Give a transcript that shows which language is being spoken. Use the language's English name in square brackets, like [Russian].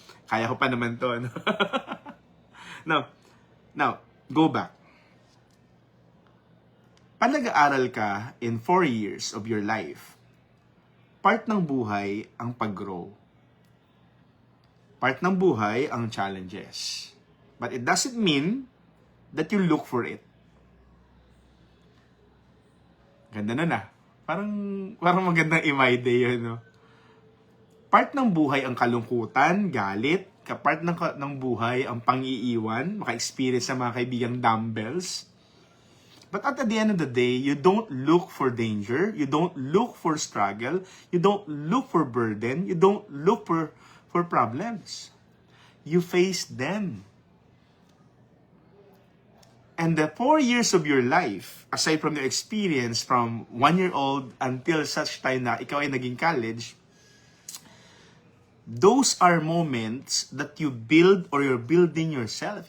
[Filipino] Kaya ko pa naman to, no? [English] Now, go back. [Filipino] Pag nag-aaral ka [English] in 4 years of your life, [Filipino] part ng buhay ang pag-grow. Part ng buhay ang challenges. [English] But it doesn't mean that you look for it. [Filipino] Ganda na. Parang magandang imide yun, no? Part ng buhay ang kalungkutan, galit, part ng buhay ang pang-iiwan, maka-experience sa mga kaibigang dumbbells. [English] But at the end of the day, you don't look for danger, you don't look for struggle, you don't look for burden, you don't look for problems. You face them. And the 4 years of your life, aside from your experience from 1-year-old until such time [Filipino] na ikaw ay naging college, [English] those are moments that you build or you're building yourself.